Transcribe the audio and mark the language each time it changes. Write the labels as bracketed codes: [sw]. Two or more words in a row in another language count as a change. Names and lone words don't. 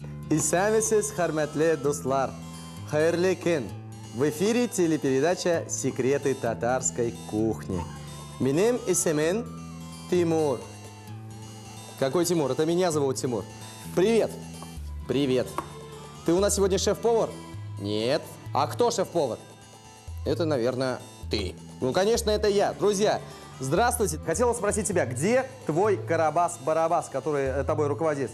[tt] Исәмесез, хөрмәтле дуслар. Хәерле көн. [ru] В эфире телепередача «Секреты татарской кухни». [tt] Минем исемем Тимур. [ru] Какой Тимур? Это меня зовут Тимур. Привет. Привет. Ты у нас сегодня шеф-повар? Нет. А кто шеф-повар? Это, наверное, ты. Ну, конечно, это я. Друзья, здравствуйте. Хотела спросить тебя, где твой Карабас-Барабас, который тобой руководит?